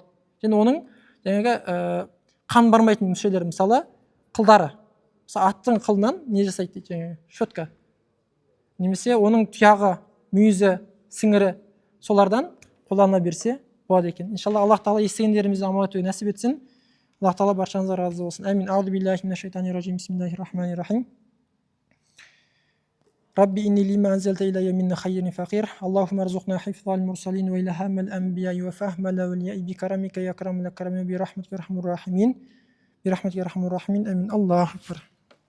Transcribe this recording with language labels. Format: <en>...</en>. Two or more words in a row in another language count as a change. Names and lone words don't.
<kk>Және оның жаңағы қан бармайтын мүшелері, мысалы, қылдары. Мысалы, аттың қылынан не жасайды дейді, жаңағы щетка. Немесе оның тұяғы, мүйізі, сіңірі солардан қолдана берсе болады екен. Иншалла, Аллах тағала естігендерімізді амал етуге нәсіп етсін. Аллах тағала баршаңызға разы болсын. Амин.</kk> <ar>أعوذ بالله من الشيطان الرجيم بسم الله الرحمن الرحيم. ربي إني لما أنزلت إلي من خير فقير اللهم ارزقنا حفظ المرسلين وإلهام الأنبياء وفهم الأولياء بكرمك يا أكرم الأكرمين برحمتك يا أرحم الراحمين برحمتك يا أرحم الراحمين آمين الله أكبر.</ar>